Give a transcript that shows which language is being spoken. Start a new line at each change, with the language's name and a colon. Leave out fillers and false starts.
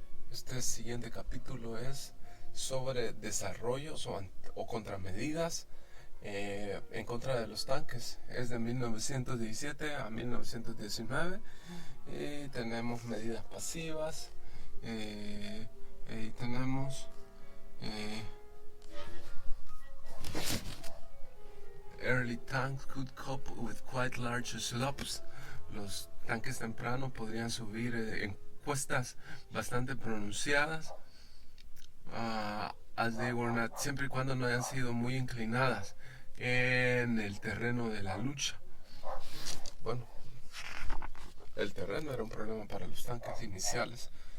Spanish: Este siguiente capítulo es sobre desarrollos o contramedidas en contra de los tanques. Es de 1917 a 1919. Y tenemos medidas pasivas. Y tenemos
English: early tanks could cope with quite large slopes.
Spanish: Los tanques tempranos podrían subir en cuestas bastante pronunciadas,
English: as they were not,
Spanish: siempre y cuando no hayan sido muy inclinadas en el terreno de la lucha. Bueno, el terreno era un problema para los tanques iniciales.